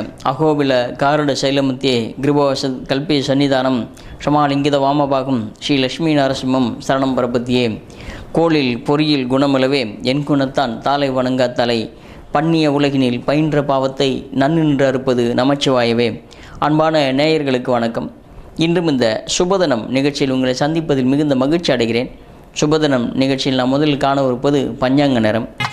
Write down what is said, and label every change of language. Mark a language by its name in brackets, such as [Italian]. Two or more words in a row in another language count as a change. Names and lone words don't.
[Sanskrit] अहोबिल कारुड शैलमध्ये ग्रीववश कल्पे सन्निधानं क्षमालिंगित वामभागं श्री लक्ष्मी नरसिंहं शरणं प्रपद्ये। [Tamil] கோளில் பொறியில் குணமிலவே என் குணத்தான் தாளை வணங்கா தலை பண்ணிய உலகினில் பயின்ற பாவத்தை நன்னின்று அறுப்பது நமச்சிவாயவே. அன்பான நேயர்களுக்கு வணக்கம். இன்றும் இந்த சுபதனம் நிகழ்ச்சியில் உங்களை சந்திப்பதில் மிகுந்த மகிழ்ச்சி அடைகிறேன். சுபதனம் நிகழ்ச்சியில் நாம் முதலில் காணவிருப்பது பஞ்சாங்க நேரம்.